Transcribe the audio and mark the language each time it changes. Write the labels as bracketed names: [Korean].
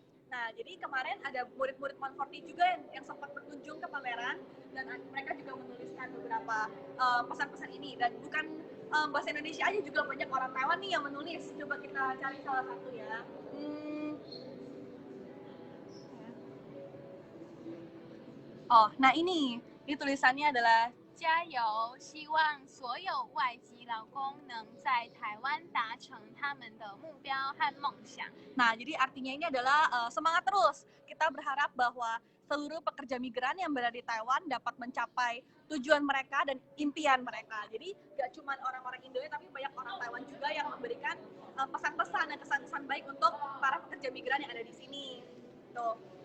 [Indonesian] Nah, jadi kemarin ada murid-murid 140 juga yang sempat berkunjung ke pameran dan mereka juga menuliskan beberapa pesan-pesan ini dan bukan bahasa Indonesia aja, juga banyak orang Taiwan nih yang menulis. Coba kita cari salah satu ya. Oh, nah ini tulisannya adalah [Chinese] 加油！希望所有外籍劳工能在台湾达成他们的目标和梦想。 [Indonesian] Nah, jadi artinya ini adalah semangat terus. Kita berharap bahwa seluruh pekerja migran yang berada di Taiwan dapat mencapai tujuan mereka dan impian mereka. Jadi gak cuma orang-orang Indo, tapi banyak orang Taiwan juga yang memberikan pesan-pesan dan kesan-kesan baik untuk para pekerja migran yang ada di sini. Tuh.